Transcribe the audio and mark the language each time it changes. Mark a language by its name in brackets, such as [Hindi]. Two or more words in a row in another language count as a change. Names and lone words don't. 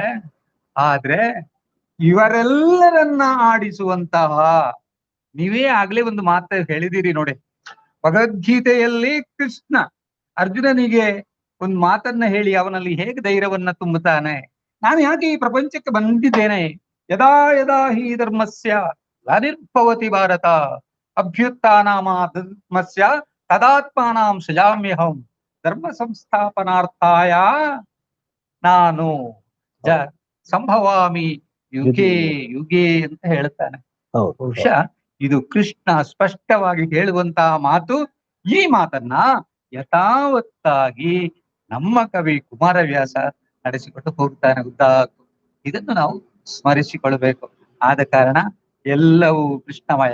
[Kannada] ಆದ್ರೆ ಇವರೆಲ್ಲರನ್ನ ಆಡಿಸುವಂತಹ, ನೀವೇ ಆಗ್ಲೇ ಒಂದು ಮಾತು ಹೇಳಿದಿರಿ ನೋಡಿ, ಭಗವದ್ಗೀತೆಯಲ್ಲಿ ಕೃಷ್ಣ ಅರ್ಜುನನಿಗೆ ಒಂದು ಮಾತನ್ನ ಹೇಳಿ ಅವನಲ್ಲಿ ಹೇಗೆ ಧೈರ್ಯವನ್ನ ತುಂಬುತ್ತಾನೆ. ನಾನು ಯಾಕೆ ಈ ಪ್ರಪಂಚಕ್ಕೆ ಬಂದಿದ್ದೇನೆ, [Sanskrit] ಯದಾ ಯದಾ ಹಿ ಧರ್ಮಸ್ಯ ಗ್ಲಾನಿರ್ಭವತಿ ಭಾರತ ಅಭ್ಯುತ್ಥಾನಾಮ ಧರ್ಮಸ್ಯ ತದಾತ್ಮಾನಾಂ ಸೃಜಾಮ್ಯಹಂ ಧರ್ಮ ಸಂಸ್ಥಾಪನಾರ್ಥಾಯ ನಾನು ಸಂಭವಾಮಿ ಯುಗೇ ಯುಗೇ [Kannada] ಅಂತ ಹೇಳ್ತಾನೆ. ಬಹುಶಃ ಇದು ಕೃಷ್ಣ ಸ್ಪಷ್ಟವಾಗಿ ಹೇಳುವಂತಹ ಮಾತು. ಈ ಮಾತನ್ನ ಯಥಾವತ್ತಾಗಿ ನಮ್ಮ ಕವಿ ಕುಮಾರವ್ಯಾಸ ನಡೆಸಿಕೊಂಡು ಹೋಗ್ತಾನೆ ಉದ್ದಾಕು. ಇದನ್ನು ನಾವು ಸ್ಮರಿಸಿಕೊಳ್ಬೇಕು. ಆದ ಕಾರಣ ಎಲ್ಲವೂ ಕೃಷ್ಣಮಯ.